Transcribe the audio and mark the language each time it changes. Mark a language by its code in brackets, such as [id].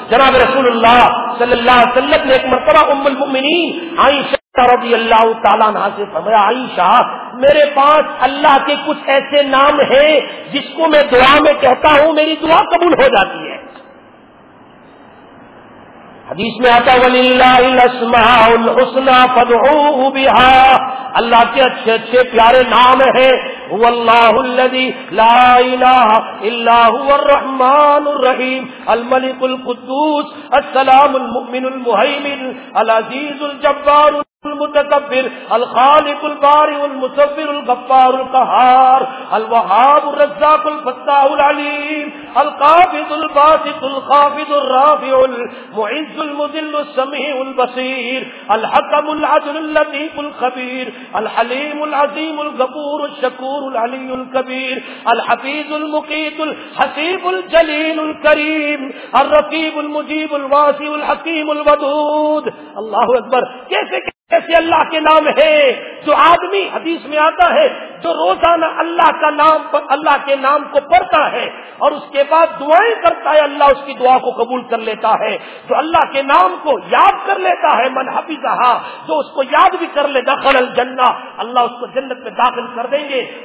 [ur] جناب رسول اللہ صلی اللہ علیہ وسلم نے ایک مرتبہ ام المؤمنین عائشہ رضی اللہ تعالیٰ عنہ سے فرمایا, عائشہ میرے پاس اللہ کے کچھ ایسے نام ہیں جس کو میں دعا میں کہتا ہوں میری دعا قبول ہو جاتی ہے. حدیث میں آتا [ar] وَلِلَّهِ الْأَسْمَاءُ الْحُسْنَى فَادْعُوهُ بِهَا, [ur] اللہ کے اچھے اچھے پیارے نام ہیں. [ar] هُوَ اللَّهُ الَّذِي لَا إِلَٰهَ إِلَّا هُوَ الرَّحْمَنُ الرَّحِيمُ الْمَلِكُ الْقُدُّوسُ السَّلَامُ الْمُؤْمِنُ الْمُهَيْمِنُ الْعَزِيزُ الْجَبَّارُ المتكبر الخالق البارئ المصور الغفار القهار الوهاب الرزاق الفتاح العليم القابض الباسط الخافض الرافع المعز المذل السميع البصير الحكم العدل اللطيف الخبير الحليم العظيم الغفور الشكور العلي الكبير الحفيظ المقيت الحسيب الجليل الكريم الرقيب المجيب الواسع الحكيم الودود. الله اكبر. [ur] كيف ایسے اللہ کے نام ہے جو آدمی, حدیث میں آتا ہے جو روزانہ اللہ کا نام اللہ کے نام کو پڑھتا ہے اور اس کے بعد دعائیں کرتا ہے اللہ اس کی دعا کو قبول کر لیتا ہے. جو اللہ کے نام کو یاد کر لیتا ہے [ar] من حفظہا, [ur] جو اس کو یاد بھی کر لے [ar] دخل الجنہ, [ur] اللہ اس کو جنت میں داخل کر دیں گے.